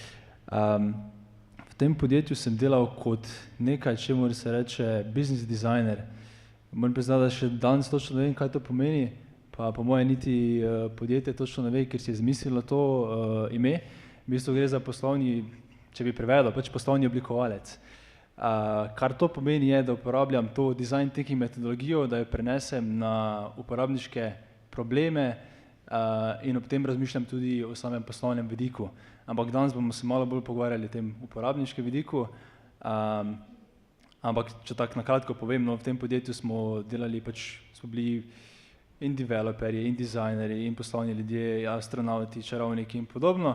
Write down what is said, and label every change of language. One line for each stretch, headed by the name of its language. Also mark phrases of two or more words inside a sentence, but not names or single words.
Slovenian: V tem podjetju sem delal kot nekaj, čemur se reče
English: business designer.
Slovenian: Moram priznati, da še danes točno ne vem, kaj to pomeni, pa po moje niti podjetje točno ne ve, ker si je izmislilo to ime. V bistvu gre za poslovni, če bi prevedel, pač poslovni oblikovalec. Kar to pomeni je, da uporabljam to
English: design thinking
Slovenian: metodologijo, da jo prenesem na uporabniške probleme in ob tem razmišljam tudi o samem poslovnem vidiku. Ampak danes bomo se malo bolj pogovarjali o tem uporabniškem vidiku. Ampak če tako na kratko povem, no, v tem podjetju smo delali, pač smo bili in developerji, in dizajnerji, in poslovni ljudje, astronavti, čarovniki in podobno.